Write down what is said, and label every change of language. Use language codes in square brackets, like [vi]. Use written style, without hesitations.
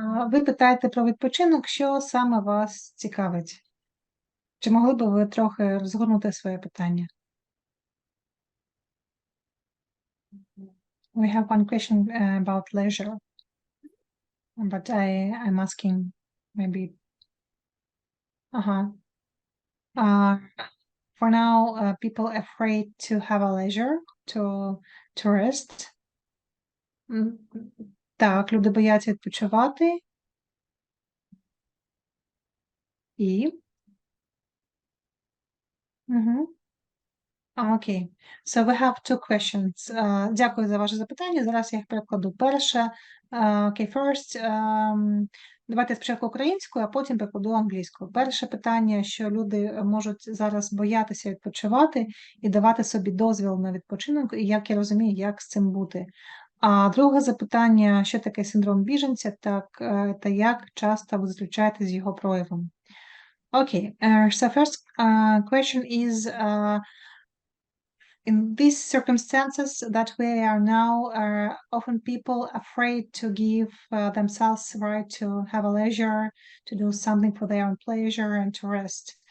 [uk] Ви питаєте про відпочинок, що саме вас цікавить? Чи могли б ви трохи розгорнути своє питання? [en] We have one question about leisure, but I'm asking maybe. For now, people afraid to have a leisure, to rest. [uk] Так, люди бояться відпочивати. І? Окей. [en] So we have two questions. [uk] Дякую за ваше запитання. Зараз я їх перекладу. Перше, first, давайте спочатку українською, а потім перекладу англійською. Перше питання, що люди можуть зараз боятися відпочивати і давати собі дозвіл на відпочинок, і як я розумію, як з цим бути. А друге запитання, що таке синдром біженця, та як часто ви зустрічаєтесь з його проявом. [en] Okay, so first question is, in these circumstances that we are now, are often people afraid to give themselves the right to have a leisure, to do something for their own pleasure and to rest.